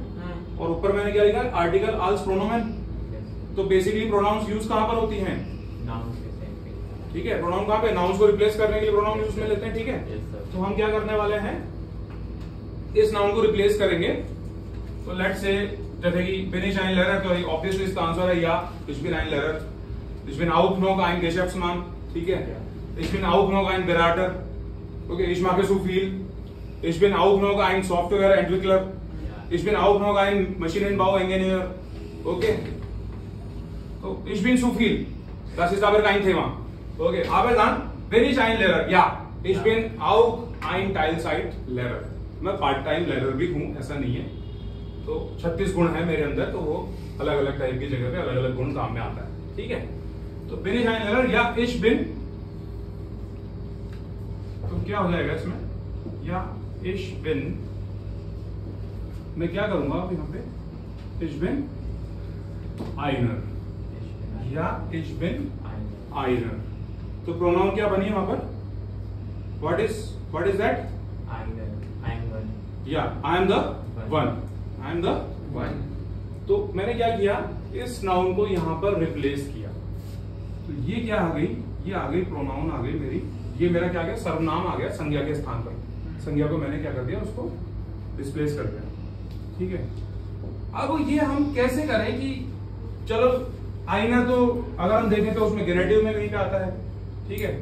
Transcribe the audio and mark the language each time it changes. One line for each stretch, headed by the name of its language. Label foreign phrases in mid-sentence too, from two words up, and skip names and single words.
Hindi: और ऊपर मैंने क्या लिखा,
German: Artikel als Pronomen.
Hindi: तो
English: basically pronouns use
Hindi: कहां पर होती हैं, ठीक है. प्रोनाउन कहां पे, नाउन्स को रिप्लेस करने के लिए प्रोनाउन यूज में लेते हैं, ठीक है. तो हम क्या करने वाले हैं, इस नाउन को रिप्लेस करेंगे. तो
English: let's say
Hindi: जैसे कि
German: bin ich ein Lehrer,
Hindi: तो ऑब्वियसली इसका आंसर है या
German: ich bin ein Lehrer. ich bin auch noch ein Geschäftsmann,
Hindi: ठीक है.
German: ich bin auch noch ein Berater. Okay, ich mache so viel. ich bin auch noch ein Softwareentwickler. ich bin auch noch ein Maschinenbauingenieur. Okay, so ich bin so viel. Das ist aber kein Thema. Okay, aber dann bin ich ein Lehrer. Ja, ich bin auch ein Teilzeitlehrer.
Hindi: मैं
English: part time
Hindi: लेरर भी हूं, ऐसा नहीं है. तो 36 गुण है मेरे अंदर, तो वो अलग अलग टाइप की जगह पे अलग अलग गुण काम में आता है, ठीक है.
German: तो bin ich ein Lehrer या ich bin,
Hindi: तो क्या हो जाएगा इसमें, या
German: ich bin,
Hindi: मैं क्या करूंगा अब यहाँ पे,
German: ich bin einer या ich bin einer.
Hindi: तो प्रोनाउन क्या बनी वहां पर,
English: what is that, या I am the one. I am the one.
Hindi: तो मैंने क्या किया, इस नाउन को यहां पर रिप्लेस किया. तो ये क्या आ गई, ये आ गई प्रोनाउन आ गई मेरी, ये मेरा क्या आ गया, सर्वनाम आ गया संज्ञा के स्थान पर. संज्ञा को मैंने क्या कर दिया, उसको रिप्लेस कर दिया, ठीक है. अब ये हम कैसे करें कि चलो आईना तो अगर हम देखें तो उसमें गेनेटिव में भी आता है, ठीक है.